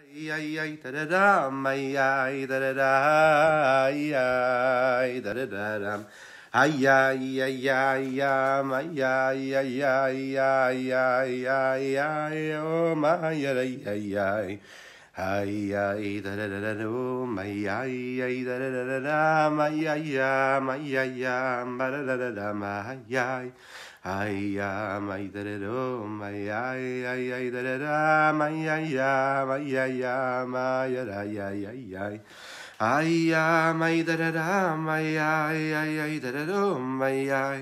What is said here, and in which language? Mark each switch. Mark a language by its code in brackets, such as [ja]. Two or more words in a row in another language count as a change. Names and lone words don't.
[en] Ay ay da da dam, ay ay da da da, ay ay da da da dam. Ay ay ay ay yam, ay ay ay ay ay ay ay ay oh my ay ay ay. Ay ay da da da da dum, ay ay ay da da da da dam, ay ay yam, ay ay yam, ba da da da dam, ay ay. Ay am ay da da dum, ay ay da da dam, ay ay am, ay ay am, ay ay ay ay ay. Ay am ay da da dam, ay ay da da dum, ay ay.